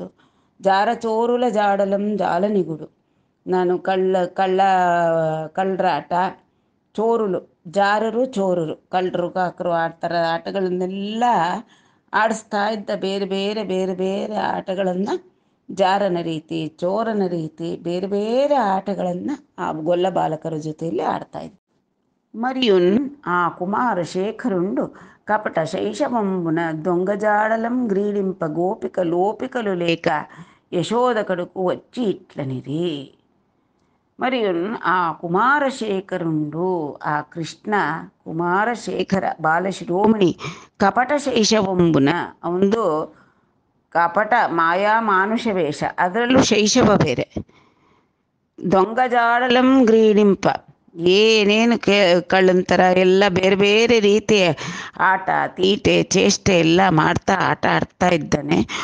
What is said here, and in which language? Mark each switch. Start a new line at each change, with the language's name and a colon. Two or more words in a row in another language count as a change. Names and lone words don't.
Telugu: జార చోరుల జాడలం జాలనిగుడు,
Kannada: ನಾನು ಕಳ್ಳರಾಟ, ಚೋರುಲು ಜಾರರು ಚೋರರು, ಕಳ್ಳರು ಕಾಕರು ಆಡ್ತಾರ ಆಟಗಳನ್ನೆಲ್ಲ ಆಡಿಸ್ತಾ ಇದ್ದ. ಬೇರೆ ಬೇರೆ ಆಟಗಳನ್ನು, ಜಾರನ ರೀತಿ, ಚೋರನ ರೀತಿ, ಬೇರೆ ಬೇರೆ ಆಟಗಳನ್ನು ಆ ಗೊಲ್ಲ ಬಾಲಕರ ಜೊತೆಯಲ್ಲಿ ಆಡ್ತಾ ಇದ್ದ.
Telugu: మరియున్ ఆ కుమారశేఖరుండు కపట శైశవంబున దొంగజాడలం గ్రీడింప లోపికలు లేక యశోద కడుకు వచ్చి ఇట్లనిరి. మరియున్ ఆ కుమారశేఖరుండు ఆ కృష్ణ
Kannada: ಕುಮಾರಶೇಖರ ಬಾಲಶಿರೋಮಣಿ
Telugu: కపట శైశవంబున
Kannada: ಒಂದು ಕಪಟ ಮಾಯಾ ಮಾನುಷ ವೇಷ, ಅದರಲ್ಲೂ ಶೈಶವ ಬೇರೆ.
Telugu: దొంగజాడలం గ్రీడింప
Kannada: ಏನೇನು ಕಳ್ಳಂತರ ಎಲ್ಲ ಬೇರೆ ಬೇರೆ ರೀತಿಯ ಆಟ ತೀಟೆ ಚೇಷ್ಟೆ ಎಲ್ಲ ಮಾಡ್ತಾ ಆಟ ಆಡ್ತಾ ಇದ್ದಾನೆ.